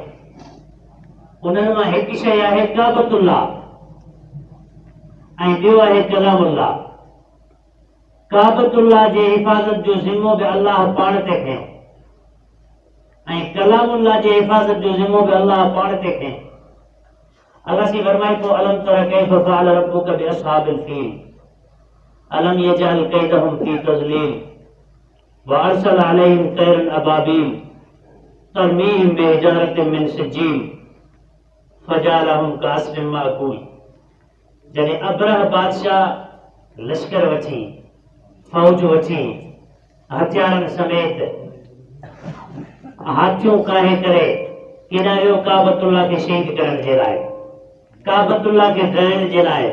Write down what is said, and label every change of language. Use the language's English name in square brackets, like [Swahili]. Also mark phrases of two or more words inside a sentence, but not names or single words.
[Sindhi] उन्हनि मां हिकु शइ आहे काबतुल्लाह ऐं ॿियो आहे कलामुल्लाह। काबतुल्लाह जे हिफ़ाज़त जो ज़िम्मो बि अल्लाह पाण ते खयो ऐं कलामुल्लाह जे हिफ़ाज़त जो ज़िम्मो बि अल्लाह पाण ते खयो। अल्लाह से फरमाए थो [Arabic] ألم تر كيف فعل ربك بأصحاب الفيل ألم يجعل كيدهم في تضليل وأرسل عليهم طيرا أبابيل ترميهم بحجارة من سجيل فجعلهم كعصف مأكول. [Sindhi] जॾहिं अब्रह बादशाह लश्कर वठी, फौज वठी, हथियारनि समेत हाथियूं काहे करे केॾां वियो काबतुल्लाह खे शहीद करण जे लाइ, काबतुल्लाह खे ढाइण जे लाइ।